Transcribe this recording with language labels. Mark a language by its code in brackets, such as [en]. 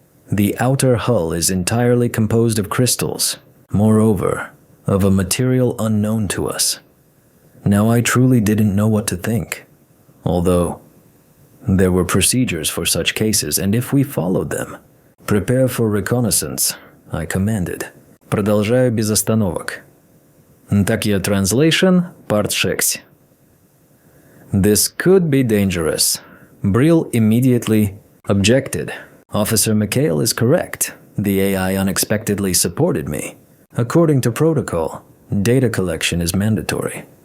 [en] The outer hull is entirely composed of crystals, moreover, of a material unknown to us. Now I truly didn't know what to think, although there were procedures for such cases, and if we followed them, prepare for reconnaissance, I commanded. [ru] Продолжаю без остановок. [en] Такие translation, part 6. This could be dangerous. Brill immediately objected. Officer Mikhail is correct. The AI unexpectedly supported me. According to protocol, data collection is mandatory.